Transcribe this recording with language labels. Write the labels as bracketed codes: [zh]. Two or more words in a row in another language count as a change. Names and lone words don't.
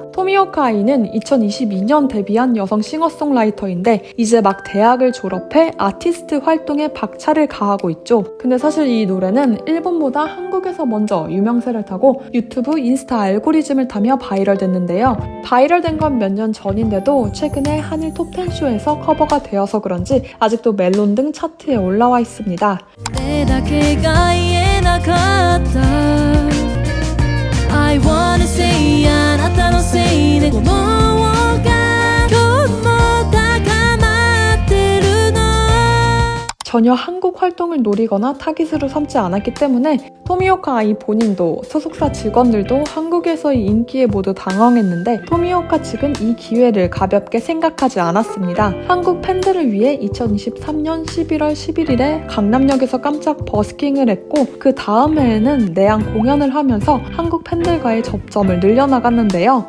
[ko] 토미오카 아이는 2022년 데뷔한 여성 싱어송라이터인데 이제 막 대학을 졸업해 아티스트 활동에 박차를 가하고 있죠. 근데 사실 이 노래는 일본보다 한국에서 먼저 유명세를 타고 유튜브, 인스타 알고리즘을 타며 바이럴됐는데요. 바이럴된 건 몇 년 전인데도 최근에 한일 톱10쇼에서 커버가 되어서 그런지 아직도 멜론 등 차트에 올라와 있습니다. [ja] 手だけが言えなかった [en] I wanna say [ja] あなたのせいで鼓動が今日も高まってるの [ko] 전혀 한국 활동을 노리거나 타깃으로 삼지 않았기 때문에 토미오카 아이 본인도 소속사 직원들도 한국에서의 인기에 모두 당황했는데 토미오카 측은 이 기회를 가볍게 생각하지 않았습니다. 한국 팬들을 위해 2023년 11월 11일에 강남역에서 깜짝 버스킹을 했고 그 다음 해에는 내한 공연을 하면서 한국 팬들과의 접점을 늘려나갔는데요.